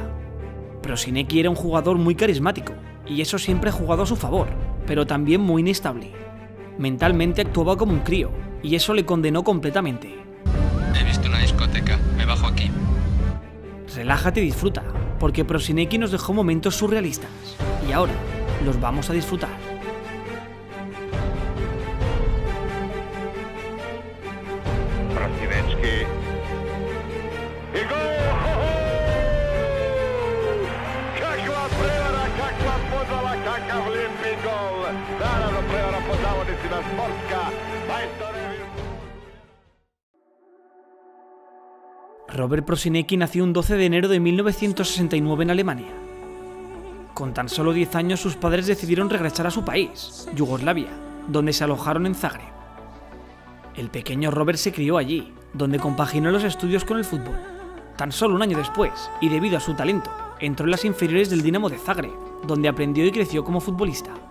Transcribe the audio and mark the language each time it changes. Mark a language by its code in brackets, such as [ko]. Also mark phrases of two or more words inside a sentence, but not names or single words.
[es] Prosinecki era un jugador muy carismático, y eso siempre ha jugado a su favor, pero también muy inestable. Mentalmente actuaba como un crío, y eso le condenó completamente. He visto una discoteca, me bajo aquí. Relájate y disfruta, porque Prosinecki nos dejó momentos surrealistas, y ahora los vamos a disfrutar. Prosinecki. [hr] I gol! Kakva prevara, kakva podvala, kakav lijepi gol. Naravno prevara pod navodnicima sportska. [es] Robert Prosinecki nació un 12 de enero de 1969 en Alemania. Con tan solo 10 años sus padres decidieron regresar a su país, Yugoslavia, donde se alojaron en Zagreb. El pequeño Robert se crió allí, donde compaginó los estudios con el fútbol. Tan solo un año después, y debido a su talento, entró en las inferiores del Dinamo de Zagreb, donde aprendió y creció como futbolista.